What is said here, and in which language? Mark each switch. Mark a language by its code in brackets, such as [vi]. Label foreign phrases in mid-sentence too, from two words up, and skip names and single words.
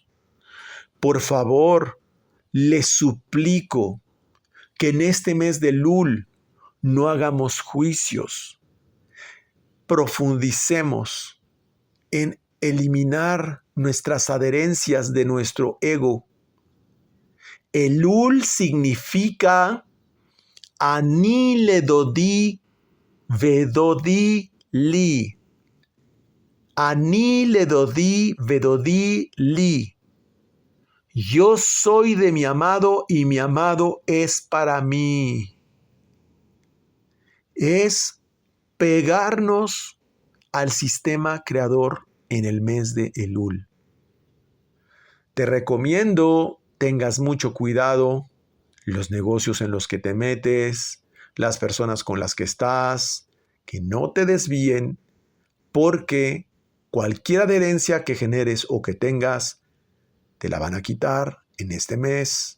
[es] Por favor, les suplico que en este mes de Elul no hagamos juicios. Profundicemos en eliminar nuestras adherencias de nuestro ego. Elul significa [he] אני לדודי ודודי לי. אני לדודי ודודי לי. [es] Yo soy de mi amado y mi amado es para mí. Es pegarnos al sistema creador en el mes de Elul. Te recomiendo tengas mucho cuidado los negocios en los que te metes, las personas con las que estás, que no te desvíen, porque cualquier adherencia que generes o que tengas, te la van a quitar en este mes.